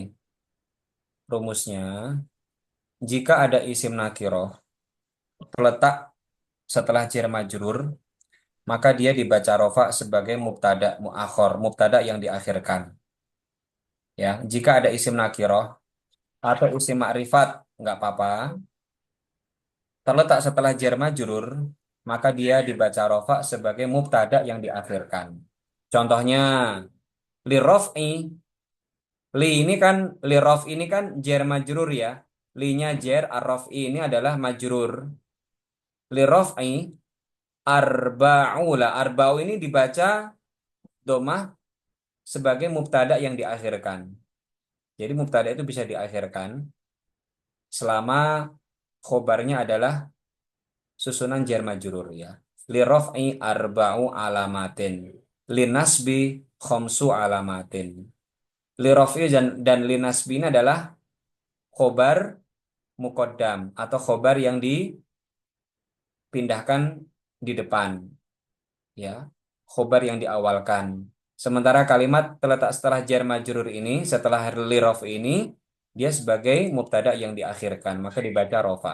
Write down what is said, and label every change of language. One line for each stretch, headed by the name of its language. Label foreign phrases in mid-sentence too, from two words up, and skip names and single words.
Indonesian: Rumusnya, jika ada
Arabic: اسم نكرة
Indonesian: terletak setelah
Arabic: جار مجرور,
Indonesian: maka dia dibaca rofa sebagai
Arabic: مبتدأ مؤخر,
Indonesian: mubtada yang diakhirkan. Ya, jika ada
Arabic: اسم نكرة
Indonesian: atau
Arabic: اسم معرفة
Indonesian: nggak apa-apa, terletak setelah
Arabic: جار مجرور,
Indonesian: maka dia dibaca rofa sebagai mubtada yang diakhirkan. Contohnya,
Arabic: للرفع,
Indonesian: li ini kan, li rof ini kan
Arabic: جار مجرور
Indonesian: ya. Li-nya jar, ar-rof'i ini adalah majrur.
Arabic: للرفع, arba'u lah.
Indonesian: Arba'u ini dibaca domah sebagai mubtada yang diakhirkan. Jadi mubtada itu bisa diakhirkan selama khobarnya adalah susunan
Arabic: جار مجرور
Indonesian: ya.
Arabic: للرفع أربع علامات. للنصب خمس علامات. للرفع
Indonesian: dan
Arabic: للنصب
Indonesian: ini adalah
Arabic: خبر مقدم
Indonesian: atau khobar yang dipindahkan di depan ya. Khobar yang diawalkan. Sementara kalimat terletak setelah
Arabic: جار مجرور
Indonesian: ini, setelah
Arabic: للرفع
Indonesian: ini, dia sebagai mubtada yang diakhirkan, maka dibaca rofa.